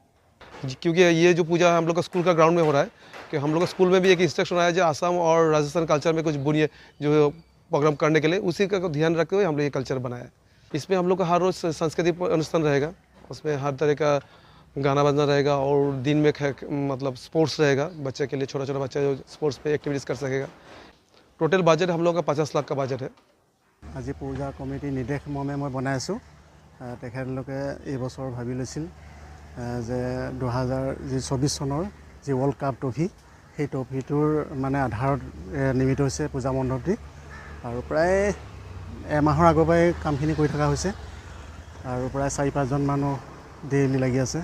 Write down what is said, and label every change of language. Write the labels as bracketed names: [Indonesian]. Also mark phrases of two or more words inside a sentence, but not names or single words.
[Hindi] क्योंकि ये जो पूजा हम लोग का स्कूल का ग्राउंड में हो रहा है, कि हम लोग का स्कूल में भी एक इंस्ट्रक्शन आया जो आसाम और राजस्थान कल्चर में कुछ बुनियाद जो प्रोग्राम करने के लिए, उसी का ध्यान रखते हुए हम लोग ये कल्चर बनाया है। इसमें हम लोग का हर रोज़ सांस्कृतिक অনুষ্ঠান रहेगा, उसमें हर तरह का गाना बजना रहेगा और दिन में मतलब स्पोर्ट्स रहेगा, बच्चे के लिए छोटा छोटा बच्चा जो स्पोर्ट्स पे एक्टिविटीज़ कर सकेगा। टोटल बजट हम लोग का 50 लाख का बजट है। [Assamese] আজি পূজা কমিটি নিৰ্দেশ মৰ্মে মই বনাই আছোঁ। তেখেতলোকে এই বছৰ ভাবি লৈছিল যে 2024 চনৰ যি [English] world cup trophy, [Assamese] সেই ট্ৰফিটোৰ মানে আধাৰত নিৰ্মিত হৈছে পূজা মণ্ডপটি। আৰু প্ৰায় এমাহৰ আগৰ পৰাই কামখিনি কৰি থকা হৈছে আৰু প্ৰায় 4-5জন মানুহ ডেইলি লাগি আছে।